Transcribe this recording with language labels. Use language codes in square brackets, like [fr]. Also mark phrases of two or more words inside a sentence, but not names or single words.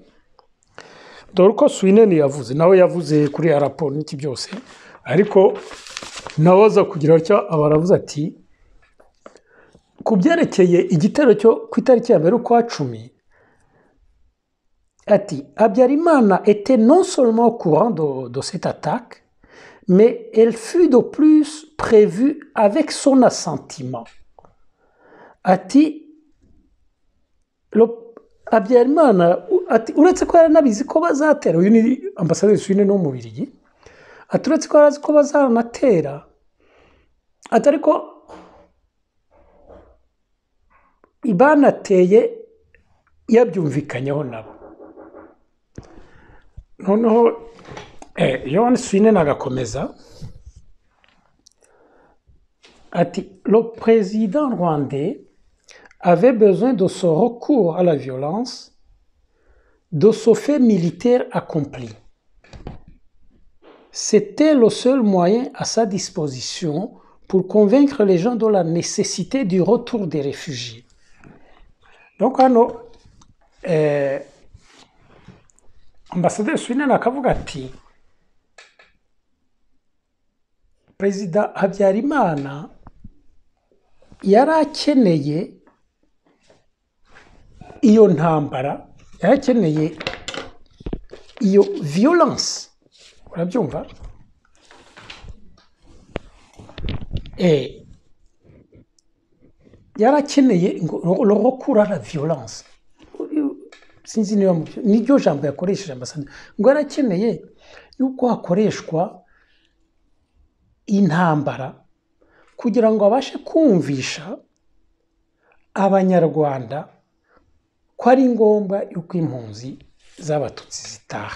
[rw] Dore ko Swinen nawe yavuze kuri raporo n'iki byose ariko nawe aza kugira cyo abaravuze ati ku byerekeye igitero cyo ku itariki ya mbere kwa 10 ati Habyarimana [fr] était non seulement au courant de cette attaque mais elle fut de plus prévue avec son assentiment. [rw] Ati Habyarimana ati uretse ko yaranabizi ko bazatera, uyu ni ambasaderi Swinen wo mu Bubiligi, ati uretse ko yarazi ko bazanatera atari ko ibanateye yabyumvikanyeho nabo. Noneho Yohani Swinen agakomeza ati [fr] le président rwandais avait besoin de ce recours à la violence, de ce fait militaire accompli. C'était le seul moyen à sa disposition pour convaincre les gens de la nécessité du retour des réfugiés. [rw] Donc, ambassadeur Swinen akavuga ati Perezida Habyarimana yari akeneye iyo ntambara, yari akeneye iyo violence. Urabyumva? Yari akeneye [fr] le recours à la violence. [rw] Sinzi niba niryo jambo yakoresheje ambasaderi ngo yari akeneye yuko hakoreshwa intambara kugira ngo abashe kumvisha abanyarwanda ko ari ngombwa yuko impunzi z'abatutsi zitaha.